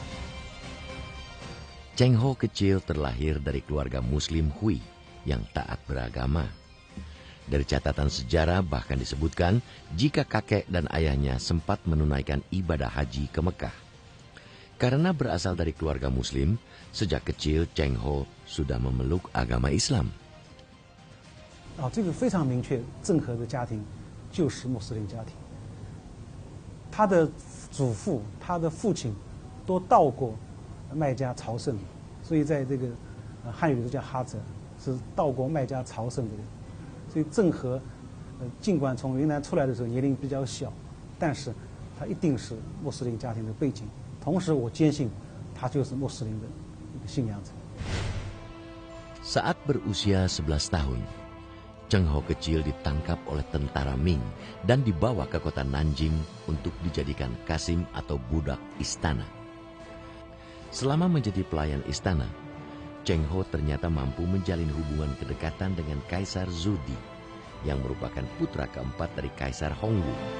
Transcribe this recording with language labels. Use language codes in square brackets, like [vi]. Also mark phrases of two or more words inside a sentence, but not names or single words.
[id] Cheng Ho kecil terlahir dari keluarga Muslim Hui yang taat beragama. Dari catatan sejarah bahkan disebutkan jika kakek dan ayahnya sempat menunaikan ibadah haji ke Mekah. Karena berasal dari keluarga Muslim, sejak kecil Cheng Ho sudah memeluk agama Islam. [zh] 这个非常明确，郑和的家庭就是穆斯林家庭。他的祖父、他的父亲都到过麦加朝圣，所以在这个汉语里头叫哈泽，是到过麦加朝圣的人。所以郑和尽管从云南出来的时候年龄比较小，但是他一定是穆斯林家庭的背景。同时，我坚信他就是穆斯林的一个信仰者。 [id] Saat berusia 11 tahun, Cheng Ho kecil ditangkap oleh tentara Ming dan dibawa ke kota Nanjing untuk dijadikan kasim atau budak istana. Selama menjadi pelayan istana, Cheng Ho ternyata mampu menjalin hubungan kedekatan dengan Kaisar Zudi, yang merupakan putra keempat dari Kaisar Hongwu.